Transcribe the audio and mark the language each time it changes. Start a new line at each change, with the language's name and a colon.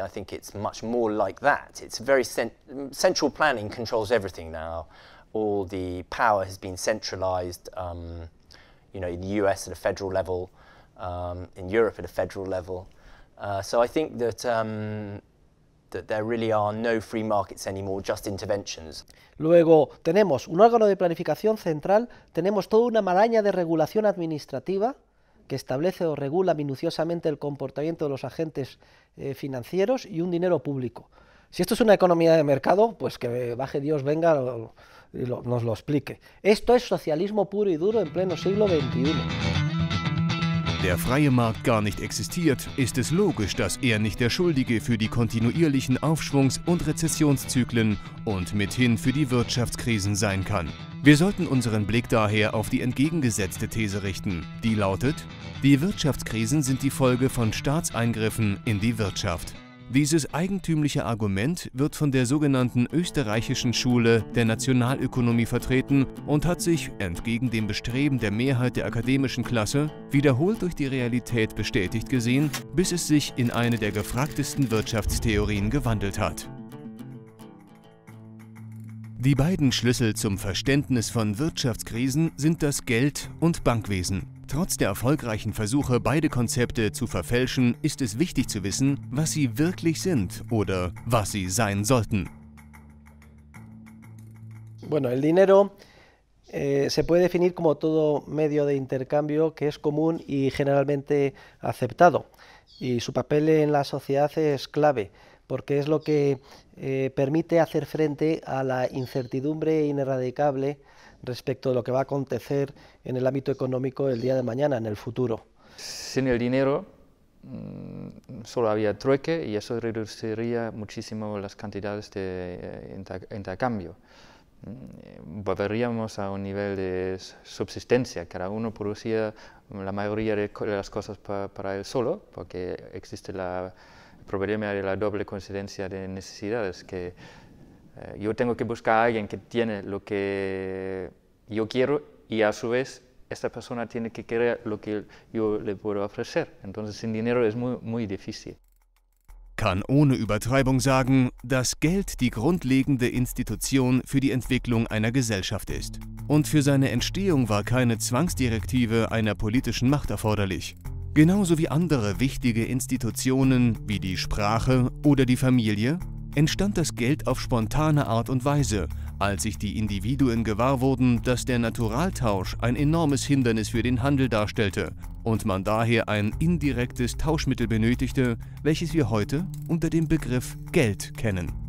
English: I think it's much more like that. It's very central planning controls everything now. All the power has been centralized, you know, in the US at a federal level, in Europe at a federal level. So I think that there really are no free markets anymore, just interventions.
Spanish: Luego tenemos un órgano de planificación central, tenemos toda una maraña de regulación administrativa que establece o regula minuciosamente el comportamiento de los agentes financieros y un dinero público. Si esto es una economía de mercado, pues que baje Dios, venga y nos lo explique. Esto es socialismo puro y duro en pleno siglo XXI.
German: Der freie Markt gar nicht existiert, ist es logisch, dass er nicht der Schuldige für die kontinuierlichen Aufschwungs- und Rezessionszyklen und mithin für die Wirtschaftskrisen sein kann. Wir sollten unseren Blick daher auf die entgegengesetzte These richten, die lautet: Die Wirtschaftskrisen sind die Folge von Staatseingriffen in die Wirtschaft. Dieses eigentümliche Argument wird von der sogenannten österreichischen Schule der Nationalökonomie vertreten und hat sich, entgegen dem Bestreben der Mehrheit der akademischen Klasse, wiederholt durch die Realität bestätigt gesehen, bis es sich in eine der gefragtesten Wirtschaftstheorien gewandelt hat. Die beiden Schlüssel zum Verständnis von Wirtschaftskrisen sind das Geld- und Bankwesen. Trotz der erfolgreichen Versuche, beide Konzepte zu verfälschen, ist es wichtig zu wissen, was sie wirklich sind oder was sie sein sollten.
Spanish: Bueno, el dinero se puede definir como todo medio de intercambio que es común y generalmente aceptado. Y su papel en la sociedad es clave, porque es lo que permite hacer frente a la incertidumbre ineradicable respecto de lo que va a acontecer en el ámbito económico el día de mañana, en el futuro. Sin el dinero solo había trueque y eso reduciría muchísimo las cantidades de intercambio. Volveríamos a un nivel de subsistencia, cada uno producía la mayoría de las cosas para él solo, porque existe el problema de la doble coincidencia de necesidades, que yo tengo que buscar a alguien que tiene lo que yo quiero y a su vez esta persona tiene que querer lo que yo le puedo ofrecer. Entonces sin dinero es muy difícil.
German: Kann ohne Übertreibung sagen, dass Geld die grundlegende Institution für die Entwicklung einer Gesellschaft ist. Und für seine Entstehung war keine Zwangsdirektive einer politischen Macht erforderlich. Genauso wie andere wichtige Institutionen wie die Sprache oder die Familie, entstand das Geld auf spontane Art und Weise, als sich die Individuen gewahr wurden, dass der Naturaltausch ein enormes Hindernis für den Handel darstellte und man daher ein indirektes Tauschmittel benötigte, welches wir heute unter dem Begriff Geld kennen.